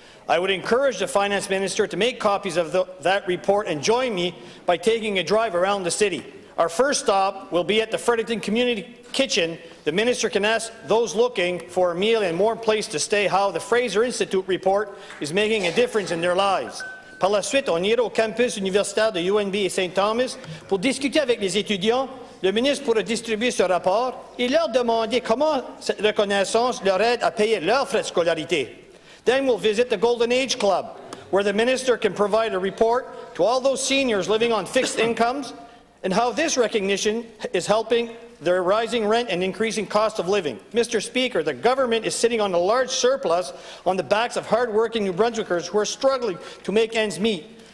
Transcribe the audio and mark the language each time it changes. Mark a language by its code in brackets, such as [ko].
[en] I would encourage the Finance Minister to make copies of that report and join me by taking a drive around the city. Our first stop will be at the Fredericton Community Kitchen. The Minister can ask those looking for a meal and more place to stay how the Fraser Institute report is making a difference in their lives. [fr] Par la suite, on ira au campus universitaire de UNB et St. Thomas pour discuter avec les étudiants. Le ministre pourra distribuer ce rapport et leur demander comment cette reconnaissance leur aide à payer leurs frais de scolarité. [en] Then we'll visit the Golden Age Club, where the Minister can provide a report to all those seniors living on fixed incomes and how this recognition is helping their rising rent and increasing cost of living. Mr. Speaker, the government is sitting on a large surplus on the backs of hard-working New Brunswickers who are struggling to make ends meet.